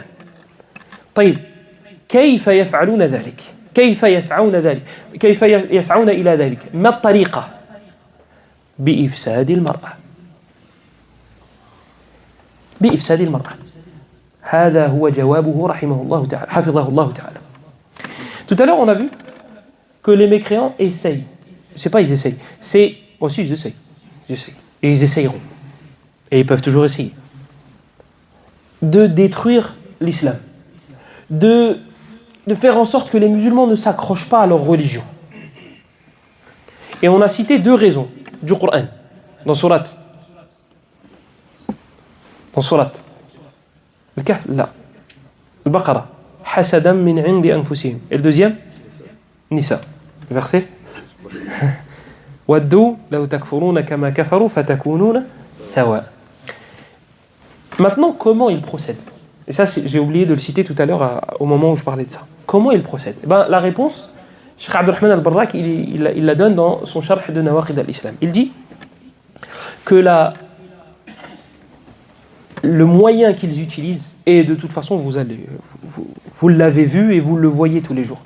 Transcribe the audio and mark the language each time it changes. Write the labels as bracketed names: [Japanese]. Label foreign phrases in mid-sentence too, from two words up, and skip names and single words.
[Arabic] طيب كيف يفعلون ذلك؟ كيف يسعون إلى ذلك؟ ما الطريقة؟ بإفساد المرأة. بإفساد المرأة. هذا هو جوابه رحمه الله تعالى حفظه الله تعالى. [French] Tout à l'heure on a vu que les mécréants essayent. C'est pas ils essayent, c'est aussi ils essayent. Et ils essayeront. Et ils peuvent toujours essayer. De détruire l'islam. De faire en sorte que les musulmans ne s'accrochent pas à leur religion. Et on a cité deux raisons du Coran dans Surat Dans Surat Al-Kahf, là. Al-Baqarah. [Arabic] حسدا من عند أنفسهم. [French] Et le deuxième Nisa. [Arabic] Verset ودوا لو تكفرون كما كفروا فتكونون سواء. [French] Maintenant, comment il procède? Et ça, j'ai oublié de le citer tout à l'heure au moment où je parlais de ça. Comment il procède? La réponse, Cheikh Abdurrahman al-Barrak, il la donne dans son Sharh de Nawaqid al-Islam. Il dit que le moyen qu'ils utilisent, et de toute façon, vous l'avez vu et vous le voyez tous les jours.